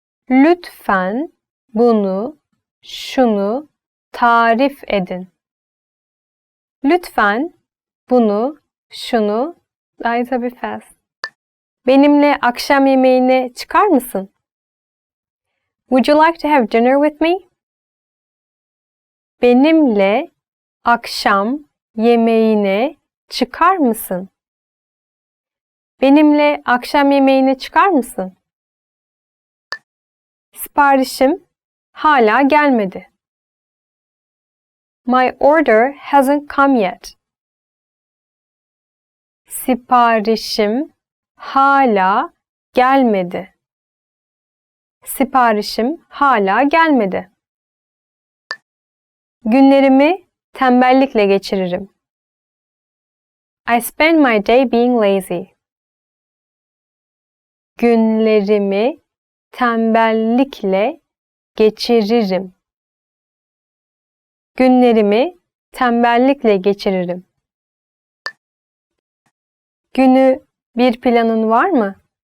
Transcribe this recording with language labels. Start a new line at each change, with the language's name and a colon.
Turkish: Lütfen bunu, şunu tarif edin. Lütfen bunu, şunu,
English: it's a bit fast.
Turkish: Benimle akşam yemeğine çıkar mısın?
English: Would you like to have dinner with me?
Turkish: Benimle akşam yemeğine çıkar mısın? Benimle akşam yemeğine çıkar mısın? Siparişim hala gelmedi.
English: My order hasn't come yet.
Turkish: Siparişim hala gelmedi. Siparişim hala gelmedi. Günlerimi tembellikle geçiririm.
English: I spend my day being lazy.
Turkish: Günlerimi tembellikle geçiririm. Günlerimi tembellikle geçiririm. Günü bir planın var mı?